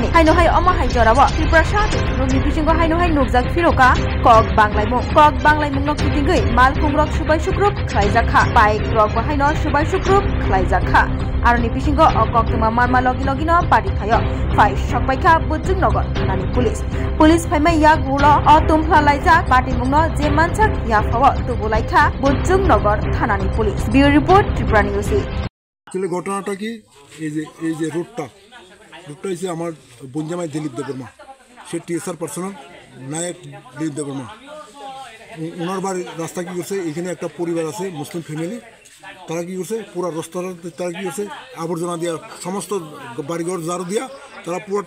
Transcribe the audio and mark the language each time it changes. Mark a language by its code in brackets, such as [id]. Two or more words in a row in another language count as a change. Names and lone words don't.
[trp] haino hai amahai jorawo triprasa te thurukni bisingo haino hai nukjak firoka kok banglaimung no kitingei malkungrok subai sukruk khlaijak kha bike rok bo haino subai sukruk khlaijak kha aroni bisingo koktuma marma logi no pari khayo fai sokbaikha bujung nagar thanani pulis faimai ya gulo tumflalaijak patimungno je manchak ya fawa tubulaikha bujung nagar thanani pulis [en] bureau report [trp] ত্রিপুরা নিউজ [bn] আসলে ঘটনাটা কি এই যে রোডটা হচ্ছে আমার বঞ্জামাই দিলীপ দেববর্মা সে টিএসআর পার্সোনাল নায়ক দিলীপ দেববর্মা ওনার বাড়ির রাস্তা কি করছে এখানে একটা পরিবার আছে [en] Muslim family [bn] তারা কি করছে পুরো রাস্তাটা তারা কি করছে আবর্জনা দিয়া সমস্ত বাড়িঘর ঝাড়ু দিয়া তারা পুরোটা